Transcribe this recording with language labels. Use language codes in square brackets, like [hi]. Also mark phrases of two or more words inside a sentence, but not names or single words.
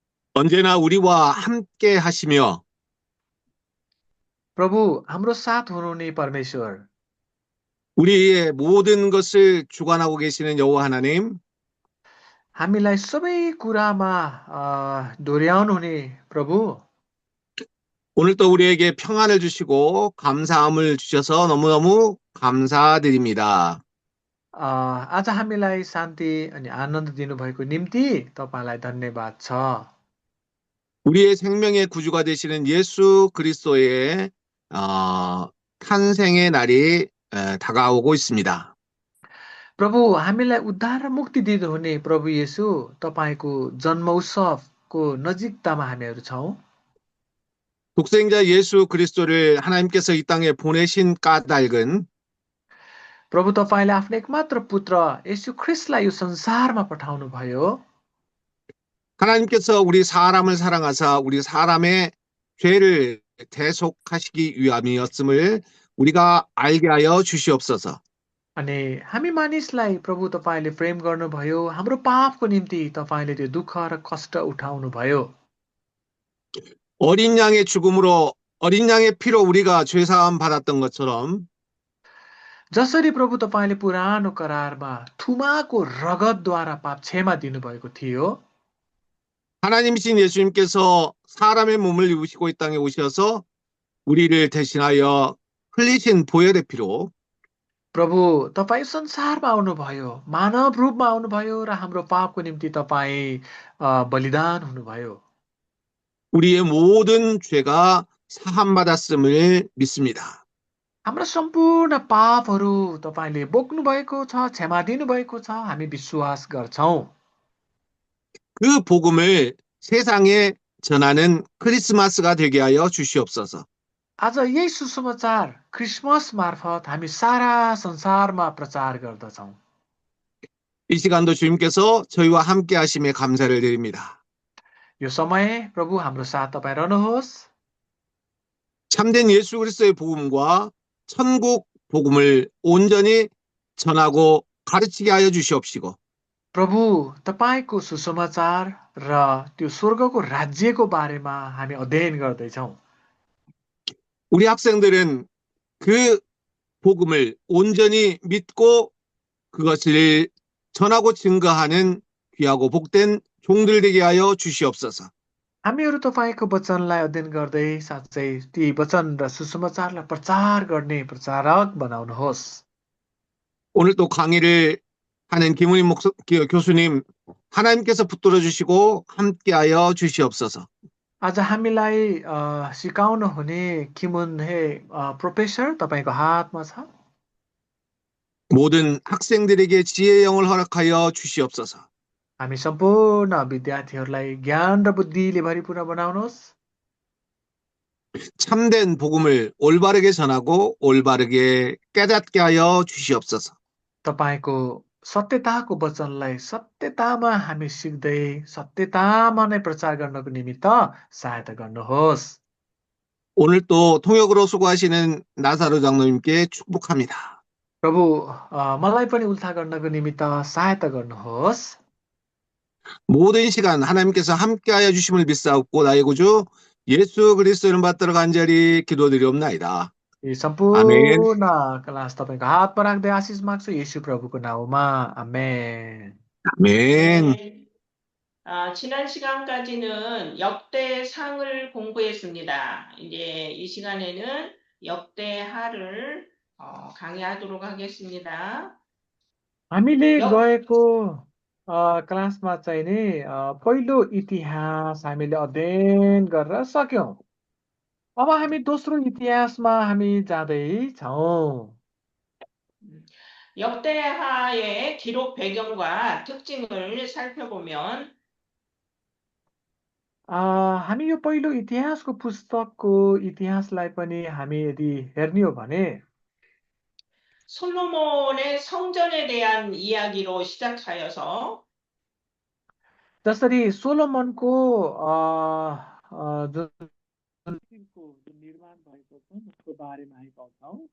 [ko] 언제나 우리와 함께 하시며 [ne] प्रभु हाम्रो साथ हुनुहुने परमेश्वर [ko] 우리의 모든 것을 주관하고 계시는 여호와 하나님, [ne] हामीलाई सबै कुरामा डोर्याउनुहुने प्रभु [ko] 오늘 또 우리에게 평안을 주시고 감사함을 주셔서 너무너무 감사드립니다. [ne] आज हामीलाई शान्ति अनि आनन्द दिनुभएको निम्ति तपाईँलाई धन्यवाद छ। [ko] 우리의 생명의 구주가 되시는 예수 그리스도의 어, 탄생의 날이 다가오고 있습니다. [ne] प्रभु हामीलाई उद्धार र मुक्ति दिनुहुने प्रभु येशू तपाईँको जन्म उत्सवको नजिकतामा हामीहरू छौँ। [ko] 독생자 예수 그리스도를 하나님께서 이 땅에 보내신 까닭은 [ne] प्रभु तपाईँले आफ्नो एकमात्र पुत्र येशू ख्रिस्टलाई यो संसारमा पठाउनु भयो। [ko] 하나님께서 우리 사람을 사랑하사 우리 사람의 죄를 대속하시기 위함이었음을 우리가 알게 하여 주시옵소서. [ne] अनि हामी मानिसलाई प्रभु तपाईँले प्रेम गर्नुभयो, हाम्रो पापको निम्ति तपाईँले त्यो दुःख र कष्ट उठाउनुभयो। [ko] 어린 양의 죽음으로 어린 양의 피로 우리가 죄사함 받았던 것처럼 [ne] जसरी प्रभु तपाईँले पुरानो करारमा थुमाको रगतद्वारा पाप क्षमा दिनुभएको थियो, [ko] 하나님이신 예수님께서 사람의 몸을 입으시고 이 땅에 오셔서 우리를 대신하여 흘리신 보혈의 피로 [ne] प्रभु तपाईँ संसारमा आउनुभयो, मानव रूपमा आउनुभयो र हाम्रो पापको निम्ति तपाईँ बलिदान हुनुभयो। [ko] 우리의 모든 죄가 사함받았음을 믿습니다. [ne] हाम्रो सम्पूर्ण पापहरू तपाईँले बोक्नु भएको छ, क्षमा दिनुभएको छ, हामी विश्वास गर्छौँ। [ko] 그 복음을 세상에 전하는 크리스마스가 되게 하여 주시옵소서. [ne] आज यही सुसमाचार क्रिसमस मार्फत हामी सारा संसारमा प्रचार गर्दछौँ। [ko] 이 시간도 주님께서 저희와 함께 하심에 감사를 드립니다. [ne] यो समय प्रभु हाम्रो साथ तपाईँ रहनुहोस्। [ko] 참된 예수 그리스도의 복음과 천국 복음을 온전히 전하고 가르치게 하여 주시옵시고 [ne] प्रभु तपाईँको सुसमाचार र त्यो स्वर्गको राज्यको बारेमा हामी अध्ययन गर्दैछौँ। [ko] 우리 학생들은 그 복음을 온전히 믿고 그것을 전하고 증거하는 귀하고 복된 종들 되게 하여 주시옵소서. [ne] हामीहरू तपाईँको वचनलाई अध्ययन गर्दै साँच्चै ती वचन र सुसमाचारलाई प्रचार गर्ने प्रचारक बनाउनुहोस्। [ko] 오늘 또 강의를 하는 김은희 교수님 하나님께서 붙들어 주시고 함께하여 주시옵소서. [ne] आज हामीलाई सिकाउनु हुने किमुन हे प्रोफेसर तपाईँको हातमा छ। [ko] 모든 학생들에게 지혜의 영을 허락하여 주시옵소서. [ne] हामी सम्पूर्ण विद्यार्थीहरूलाई ज्ञान र बुद्धिले भरिपूर्ण बनाउनुहोस्। [ko] 참된 복음을 올바르게 전하고 올바르게 깨닫게 하여 주시옵소서. [ne] तपाईँको सत्यताको वचनलाई सत्यतामा हामी सिक्दै सत्यतामा नै प्रचार गर्नको निमित्त सहायता गर्नुहोस्। [ko] 오늘 또 통역으로 수고하시는 나사로 장로님께 축복합니다. [ne] प्रभु मलाई पनि उल्था गर्नको निमित्त सहायता गर्नुहोस्। [ko] 모든 시간 하나님께서 함께하여 주심을 믿사옵고 나의 구주 예수 그리스도를 받들어 간절히 기도드리옵나이다. [ne] यी [ko] 아멘. [ne] सम्पूर्ण क्लास तपाईँको हातमा राख्दै आशिष माग्छु येशू प्रभुको नाउँमा आमेन। [ko] 아멘. 네. 지난 시간까지는 역대상을 공부했습니다. 이제 이 시간에는 역대하를 강의하도록 하겠습니다. [ne] हामीले [ko] 역, [ne] गएको क्लासमा चाहिँ नि पहिलो इतिहास हामीले अध्ययन गरेर सक्यौँ। अब हामी दोस्रो इतिहासमा हामी जाँदैछौँ। [ko] 역대하의 기록 배경과 특징을 살펴보면 [ne] हामी यो पहिलो इतिहासको पुस्तकको इतिहासलाई पनि हामी यदि हेर्ने हो भने [ko] 솔로몬의 성전에 대한 이야기로 시작하여서 [ne] जसरी सोलोमनको जुन मन्दिरको जुन निर्माण भएको छ त्यसको बारेमा हामी पाउँछौँ।